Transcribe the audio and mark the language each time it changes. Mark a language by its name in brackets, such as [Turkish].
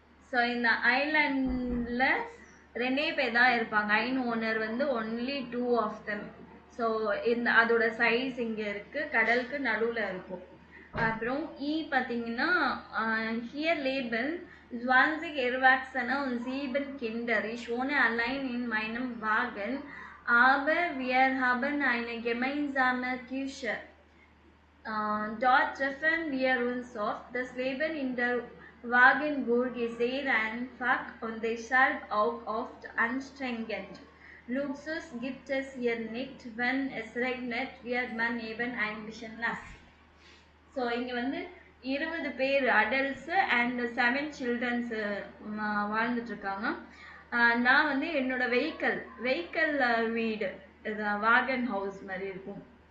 [Tamil] So இந்த ஐலண்டில் 2 பேர் தான் இருப்பாங்க. ஓனர் வந்து ஒன்லி [English] 2 of them. [Tamil] ஸோ இந்த அதோட சைஸ் இங்கே இருக்குது, கடலுக்கு நடுவில் இருக்கும். அப்புறம் பார்த்தீங்கன்னா here label [German] 20 Erwachsene und 7 Kinder. Ich wohne allein in meinem Wagen, aber wir haben eine gemeinsame Küche. Dort treffen wir uns oft. Das Leben in der Wagenburg ist sehr einfach und deshalb auch oft anstrengend. Luxus gibt es hier nicht. Wenn es regnet, wird man eben ein bisschen nass. [Tamil] So இங்கே வந்து 20 பேர் adults and 7 childrens வாழ்ந்துட்டுருக்காங்க. நான் வந்து என்னோட vehicle வீடு, இது Vaughan house மாதிரி இருக்கும்.